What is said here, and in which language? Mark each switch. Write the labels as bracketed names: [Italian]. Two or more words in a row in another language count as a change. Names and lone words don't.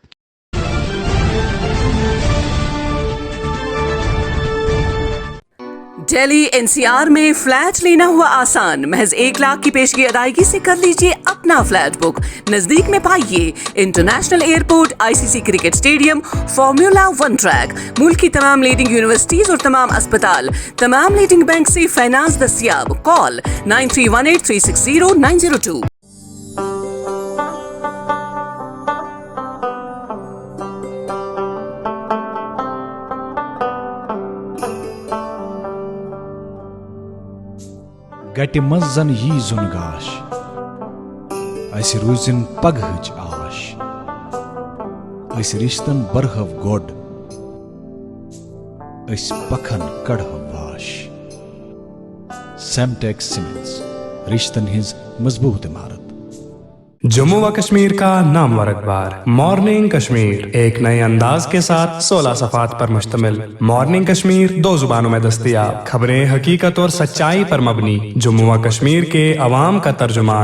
[Urdu] دہلی NCR میں فلیٹ لینا ہوا آسان، محض 1 لاکھ کی پیشگی ادائیگی سے کر لیجئے اپنا فلیٹ بک۔ نزدیک میں پائیے [English] International Airport, [Urdu] ICC [English] cricket stadium, [Urdu] فارمولا 1 ٹریک، ملک کی تمام [English] leading universities [Urdu] اور تمام اسپتال، تمام [English] leading bank [Urdu] سے فائنانس دستیاب۔ کال 9318360902۔ [Kashmiri] گٹہِ منٛز زن یی زُن گاش، اسہِ روٗزِن پگہٕچ آش، أسۍ رِشتن برہو گۄڈ، أسۍ پکھن کڑہو واش۔ سیمٹیک سیمنٹس رشتن ہز مضبوط عمارت. [Urdu] جموں و کشمیر کا نامور اخبار مارننگ کشمیر ایک نئے انداز کے ساتھ 16 صفحات پر مشتمل. مارننگ کشمیر 2 زبانوں میں دستیاب. خبریں حقیقت اور سچائی پر مبنی. جموں و کشمیر کے عوام کا ترجمان.